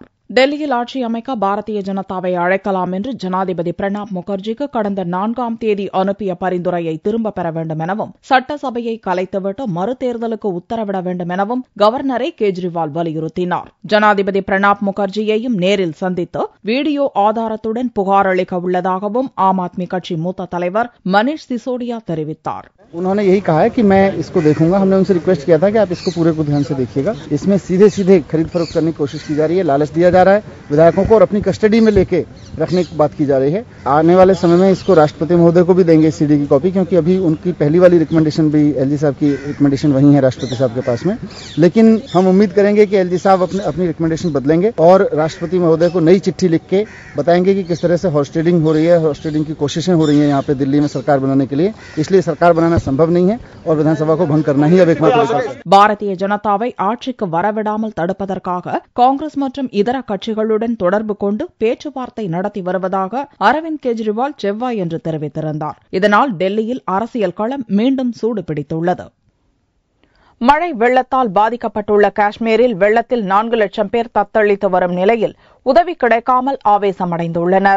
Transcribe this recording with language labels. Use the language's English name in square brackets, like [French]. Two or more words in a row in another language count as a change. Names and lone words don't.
[Tamil] டெல்லியில் ஆட்சி அமைக்க பாரதிய ஜனதாவை அழைக்கலாம் என்று ஜனாதிபதி பிரணாப் முகர்ஜிக்கு கடந்த 4ஆம் தேதி அனுப்பிய பரிந்துரையை திரும்பப் பெற வேண்டும் எனவும் சட்டசபையை கலைத்துவிட்டு மறுதேர்தலுக்கு உத்தரவிட வேண்டும் எனவும் கவர்னரை கெஜ்ரிவால் வலியுறுத்தினார். ஜனாதிபதி பிரணாப் முகர்ஜியையும் நேரில் சந்தித்து வீடியோ ஆதாரத்துடன் புகார் அளிக்க உள்ளதாகவும் ஆம் ஆத்மி கட்சி மூத்த தலைவர் மनीष सिसोदिया தெரிவித்தார். [Hindi] उन्होंने यही कहा है कि मैं इसको देखूंगा. हमने उनसे रिक्वेस्ट किया था कि आप इसको पूरे को ध्यान से देखिएगा. इसमें सीधे खरीद फरोख्त करने की कोशिश की जा रही है, लालच दिया जा रहा है विधायकों को और अपनी कस्टडी में लेके रखने की बात की जा रही है. आने वाले समय में इसको राष्ट्रपति महोदय को भी देंगे सीडी की कॉपी, क्योंकि अभी उनकी पहली वाली रिकमेंडेशन भी एलजी साहब की रिकमेंडेशन वही है राष्ट्रपति साहब के पास में. लेकिन हम उम्मीद करेंगे कि एलजी साहब अपनी रिकमेंडेशन बदलेंगे और राष्ट्रपति महोदय को नई चिट्ठी लिख के बताएंगे कि किस तरह से हॉर्स ट्रेडिंग हो रही है, हॉर्स ट्रेडिंग की कोशिशें हो रही है यहाँ पे दिल्ली में सरकार बनाने के लिए. इसलिए सरकार बनाना संभव नहीं है और विधानसभा को भंग करना ही अब एकमात्र विकल्प है. [Tamil] பாரதிய ஜனதாவை ஆட்சிக்கு வரவிடாமல் தடுப்பதற்காக காங்கிரஸ் மற்றும் இதர கட்சிகளுடன் தொடர்பு கொண்டு பேச்சுவார்த்தை நடத்தி வருவதாக அரவிந்த் கெஜ்ரிவால் செவ்வாய் என்று தெரிவித்திருந்தார். இதனால் டெல்லியில் அரசியல் களம் மீண்டும் சூடு பிடித்துள்ளது. மழை வெள்ளத்தால் பாதிக்கப்பட்டுள்ள காஷ்மீரில் வெள்ளத்தில் 4 லட்சம் பேர் தத்தளித்து வரும் நிலையில் உதவி கிடைக்காமல் ஆவேசமடைந்துள்ளனர்.